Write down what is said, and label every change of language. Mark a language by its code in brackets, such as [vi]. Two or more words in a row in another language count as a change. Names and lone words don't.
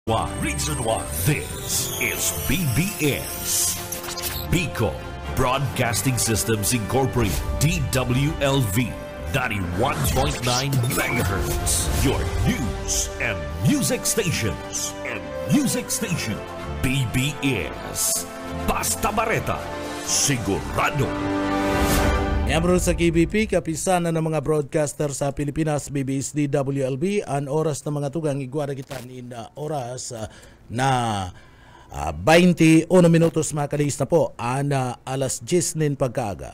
[en] Reason why this is BBS Bicol Broadcasting Systems Incorporated, DWLV 91.9 MHz, your news and music stations. [bik] BBS Basta Bareta, sigurado. Miyembro sa KBP, [tl] kapisanan ng mga broadcaster sa Pilipinas, [bik] BBS DWLB, ang oras ng mga tugang igwara kita ni oras na 21 minutos makalis na po, alas 10 nin pagkaaga.